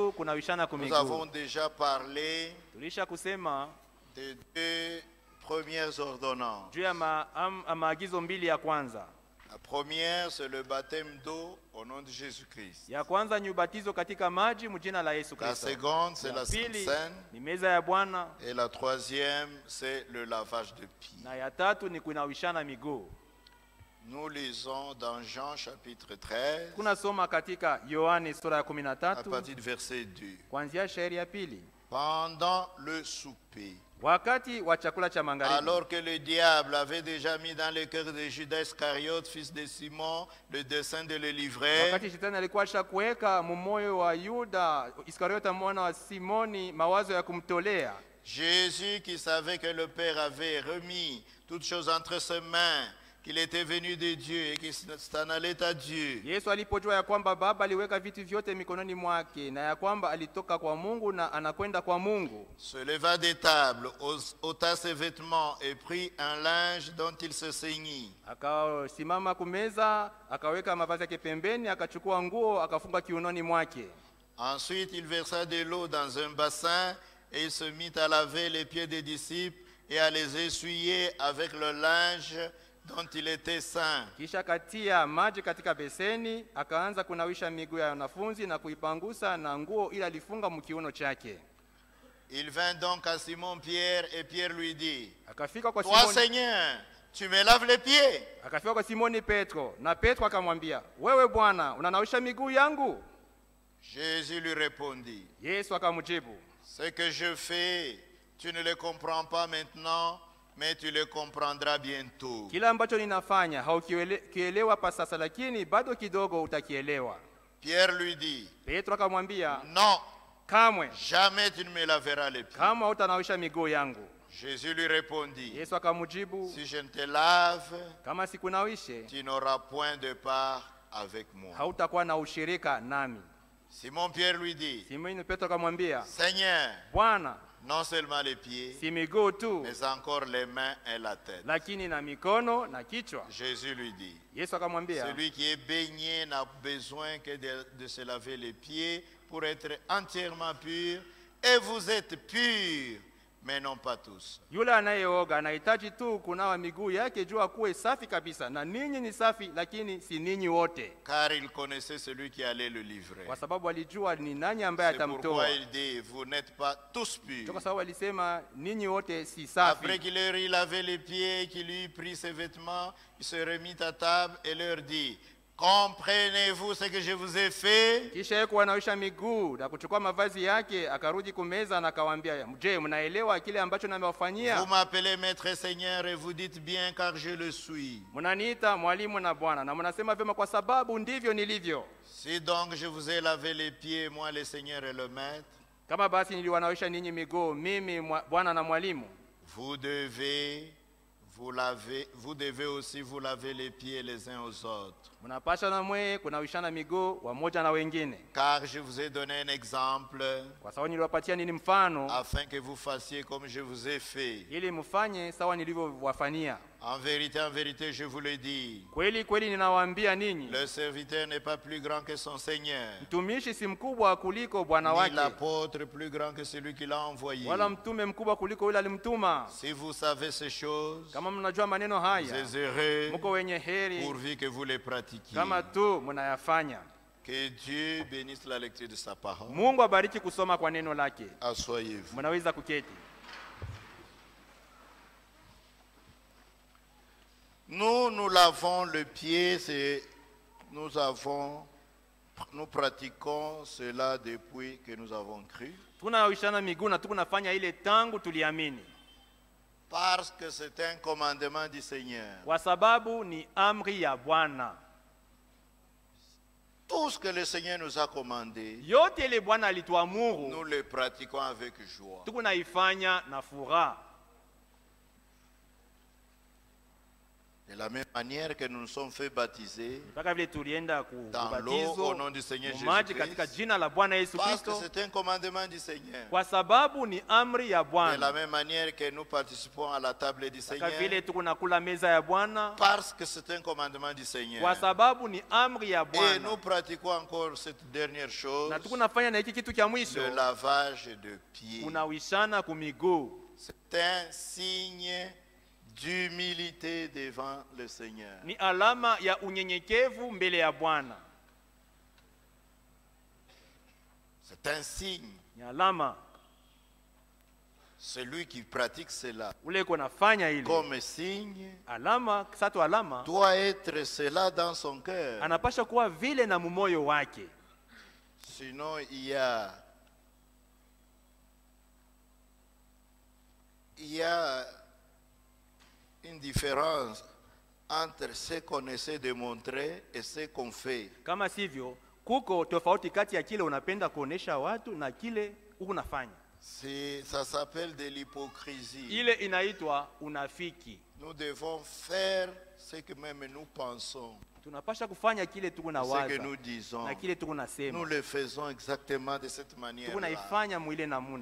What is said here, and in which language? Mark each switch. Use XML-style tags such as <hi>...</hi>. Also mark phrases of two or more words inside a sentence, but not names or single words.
<sw>kunawishana</sw> <fr>Nous</fr> <sw>kumiguu.</sw> <fr>avons déjà parlé</fr> <sw>Tulisha kusema</sw> <fr>des deux premières ordonnances.</fr> <sw>juu ya maagizo mbili ya kwanza.</sw> <fr>La première, c'est le baptême d'eau au nom de Jésus-Christ.</fr> <sw>Ya kwanza ni ubatizo katika maji mjina la Yesu</sw> <fr>La</fr> <sw>Kristo.</sw> <fr>seconde, c'est la Sainte</fr> <sw>Pili</sw> <fr>Seine.</fr> <sw>ni meza ya Bwana,</sw> <fr>Et la troisième, c'est le lavage de pieds.</fr> <sw>na ya tatu ni kunawishana miguu.</sw> <fr>Nous lisons dans Jean chapitre 13,</fr> <sw>Kuna soma katika Yohane sura ya</sw> <fr>à</fr> <sw>13</sw> <fr>partir du verset 2.</fr> <sw>kuanzia shairi ya pili.</sw> <fr>Pendant le souper,</fr> <sw>Wakati wa chakula cha magharibi,</sw> <fr>alors que le diable avait déjà mis dans le cœur de Judas Iscariote, fils de Simon, le dessein de le livrer,</fr> <sw>wakati shetani alikuwa ashakuweka mumoyo wa Yuda Iskariota mwana wa Simoni mawazo ya kumtolea,</sw> <fr>Jésus, qui savait que le Père avait remis toutes choses entre ses mains, qu'il était venu de Dieu et qu'il s'en allait à Dieu,</fr> <sw>Yesu alipojua ya kwamba Baba aliweka vitu vyote mikononi mwake na ya kwamba alitoka kwa Mungu na anakwenda kwa Mungu,</sw> <fr>se leva des tables, ôta ses vêtements et prit un linge dont il se ceignit.</fr> <sw>akasimama kumeza, akaweka mavazi yake pembeni, akachukua nguo akafunga kiunoni mwake.</sw> <fr>Ensuite, il versa de l'eau dans un bassin et il se mit à laver les pieds des disciples et à les essuyer avec le linge dont il était saint.</fr> <sw>Kisha katia maji katika beseni, akaanza kunawisha miguu ya wanafunzi na kuipangusa na nguo ile alifunga mkiuno chake.</sw> <fr>Il vint donc à Simon-Pierre et Pierre lui dit,</fr> <sw>Akafika kwa</sw> <fr>toi</fr> <sw>Simoni,</sw> <fr>Seigneur, tu me laves les pieds?</fr> <sw>akafika kwa Simoni Petro, na Petro akamwambia, wewe Bwana, unanawisha miguu yangu?</sw> <fr>Jésus lui répondit,</fr> <sw>Yesu akamjibu,</sw> <fr>ce que je fais, tu ne le comprends pas maintenant, mais tu le comprendras bientôt.</fr> <sw>kila ambacho ninafanya haukielewa pa sasa, lakini bado kidogo utakielewa.</sw> <fr>Pierre lui dit,</fr> <sw>Petro akamwambia,</sw> <fr>non,</fr> <sw>kamwe,</sw> <fr>jamais tu ne me laveras les pieds.</fr> <sw>kama hutanawisha miguu yangu.</sw> <fr>Jésus lui répondit,</fr> <sw>Yesu akamjibu,</sw> <fr>si je ne te lave,</fr> <sw>kama sikunawishe,</sw> <fr>tu n'auras point de part avec moi.</fr> <sw>hautakuwa na ushirika nami.</sw> <fr>Simon-Pierre lui dit,</fr> <sw>Simoni Petro akamwambia,</sw> <fr>Seigneur,</fr> <sw>Bwana,</sw> <fr>non seulement les pieds,</fr> <sw>si miguu tu,</sw> <fr>mais encore les mains et la tête.</fr> <sw>lakini na mikono na kichwa.</sw> <fr>Jésus lui dit,</fr> <sw>Yesu akamwambia,</sw> <fr>celui qui est baigné n'a besoin que de se laver les pieds pour être entièrement pur, et vous êtes purs, mais non pas tous.</fr> <sw>yule anayeoga anahitaji tu kunawa miguu yake juu akuwe safi kabisa, na ninyi ni safi, lakini si ninyi wote,</sw> <fr>Car il connaissait celui qui allait le livrer.</fr> <sw>kwa sababu alijua ni nani ambaye</sw> <fr>C'est pourquoi</fr> <sw>atamtoa.</sw> <fr>il dit, vous n'êtes pas tous purs.</fr> <sw>Kwa sababu alisema ninyi wote si</sw> <fr>Après</fr> <sw>safi.</sw> <fr>qu'il leur eut lavé les pieds et qu'il eut pris ses vêtements, il se remit à table et leur dit, comprenez-vous ce que je vous ai fait?</fr> <sw>Kisha yeye kuwanawisha miguu na kuchukua mavazi yake, akarudi kumeza na akawaambia, je, mnaelewa kile ambacho</sw> <fr>Vous</fr> <sw>nimewafanyia?</sw> <fr>m'appelez maître et seigneur et vous dites bien car je le suis.</fr> <sw>Mnaniita mwalimu na Bwana, na mnasema vyema kwa sababu ndivyo nilivyo.</sw> <fr>Si donc je vous ai lavé les pieds, moi le Seigneur et le maître,</fr> <sw>Kama basi niliwanawisha ninyi miguu, mimi Bwana na mwalimu,</sw> <fr>vous devez aussi vous laver les pieds les uns aux autres.</fr> <sw>mnapasha na mwe kunawishana miguu wamoja na wengine,</sw> <fr>Car je vous ai donné un exemple</fr> <sw>kwa sababu niliwapatia nini mfano,</sw> <fr>afin que vous fassiez comme je vous ai fait.</fr> <sw>ili mfanye sawa nilivyowafanyia.</sw> <fr>En vérité, je vous le dis,</fr> <sw>Kweli kweli ninawaambia ninyi,</sw> <fr>le serviteur n'est pas plus grand que son Seigneur,</fr> <sw>mtumishi si mkubwa kuliko bwana ni wake,</sw> <fr>l'apôtre plus grand que celui qui l'a envoyé.</fr> <sw>wala mtume mkubwa kuliko yule alimtuma.</sw> <fr>Si vous savez ces choses,</fr> <sw>Kama mnajua maneno</sw> <fr>vous</fr> <sw>haya,</sw> <fr>êtes heureux</fr> <sw>mko wenye heri</sw> <fr>pourvu que vous les pratiquiez.</fr> <sw>kama tu mnayafanya.</sw> <fr>Que Dieu bénisse la lecture de sa parole.</fr> <sw>Mungu abariki kusoma kwa neno lake.</sw> <fr>Asseyez-vous.</fr> <sw>Mnaweza kuketi.</sw> <fr>Nous lavons le pied, nous pratiquons cela depuis que nous avons cru.</fr> <sw>Tunawishana miguu na tunafanya ile tangu tuliamini,</sw> <fr>Parce que c'est un commandement du Seigneur.</fr> <sw>kwa sababu ni amri ya Bwana.</sw> <fr>Tout ce que le Seigneur nous a commandé,</fr> <sw>Yote ile Bwana alituamuru,</sw> <fr>nous le pratiquons avec joie.</fr> <sw>tunaifanya na furaha.</sw> <fr>De la même manière que nous nous sommes fait baptiser</fr> <sw>mpaka vile tulienda</sw> <fr>dans l'eau au</fr> <sw>kubatizo</sw> <fr>nom du Seigneur</fr> <sw>maji katika</sw> <fr>Jésus-Christ,</fr> <sw>jina la Bwana Yesu</sw> <fr>parce que</fr> <sw>Kristo,</sw> <fr>c'est un commandement du Seigneur.</fr> <sw>kwa sababu ni amri ya</sw> <fr>De la</fr> <sw>Bwana.</sw> <fr>même manière que nous participons à la table du</fr> <sw>Kama</sw> <fr>Seigneur,</fr> <sw>vile tuko nakula meza ya Bwana,</sw> <fr>parce que c'est un commandement du Seigneur.</fr> <sw>kwa sababu ni amri ya</sw> <fr>Et nous</fr> <sw>Bwana.</sw> <fr>pratiquons encore cette dernière chose,</fr> <sw>Na tuko nafanya na hiki kitu cha mwisho,</sw> <fr>le lavage de pieds.</fr> <sw>kunawishana kumiguu.</sw> <fr>C'est un signe d'humilité devant le Seigneur.</fr> <sw>Ni alama ya unyenyekevu mbele ya Bwana.</sw> <fr>C'est un signe.</fr> <sw>Ni alama</sw> <fr>Celui qui pratique cela</fr> <sw>ule uko nafanya ile</sw> <fr>comme signe</fr> <sw>alama, sato alama</sw> <fr>doit être cela dans son cœur.</fr> <sw>anapasha kuwa vile na mumoyo wake.</sw> <fr>Sinon, il y a une différence entre ce qu'on essaie de montrer et ce qu'on fait.</fr> <sw>Kama sivyo, kuko tofauti kati ya kile unapenda kuonesha watu na kile unafanya.</sw> <fr>Ça s'appelle de l'hypocrisie.</fr> <sw>Ile inaitwa unafiki.</sw> <fr>Nous devons faire ce que même nous pensons,</fr> <sw>Tunapasha kufanya kile tuko na</sw> <fr>ce que</fr> <sw>waza</sw> <fr>nous disons.</fr> <sw>na kile tuko</sw> <fr>Nous</fr> <sw>nasema.</sw> <fr>le faisons exactement de cette</fr> <sw>Tuko</sw> <fr>manière-là.</fr> <sw>naifanya mwile namuna.</sw>